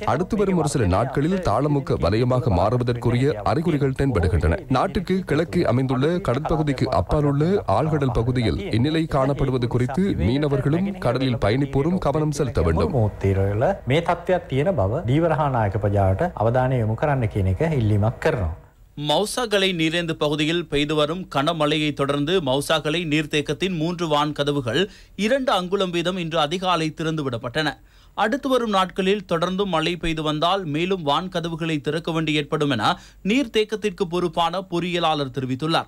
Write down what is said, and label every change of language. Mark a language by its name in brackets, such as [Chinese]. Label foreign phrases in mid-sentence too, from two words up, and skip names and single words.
[Tamil] அடுத்து வரும் ஒரு சில நாட்களில் தாளமுக்க வலயமாக மாறுவதற்குரிய அறிகுறிகள் தென்படுகின்றன. நாட்டிற்கு கிழக்கு அமைந்துள்ள கடற்பகுதிக்கு அப்பால் உள்ள ஆழ்கடல் பகுதியில் இந்நிலை காணப்படுவது குறித்து மீனவர்களும் கடலில் பயணிப்போரும் கவனம் செலுத்த வேண்டும். [Sinhala] நாயක ප්‍රජාවට අවධානය යොමු කරන්න කියන එක ඉල්ලීමක් කරනවා. [Tamil] மௌசாகலை நீரேந்து பகுதியில் பெய்து வரும் கனமழையை தொடர்ந்து மௌசாகலை நீர்த்தேக்கத்தின் 3 வான் கதவுகள் 2 அங்குலம் வீதம் இன்று அதிகாலை திறந்துவிடப்பட்டன. அடுத்து வரும் நாட்களில் தொடர்ந்தும் மழை பெய்து வந்தால் மேலும் வான் கதவுகளை திறக்க வேண்டி ஏற்படும் என நீர்த்தேக்கத்திற்கு பொறுப்பான பொறியியலாளர் தெரிவித்துள்ளார்.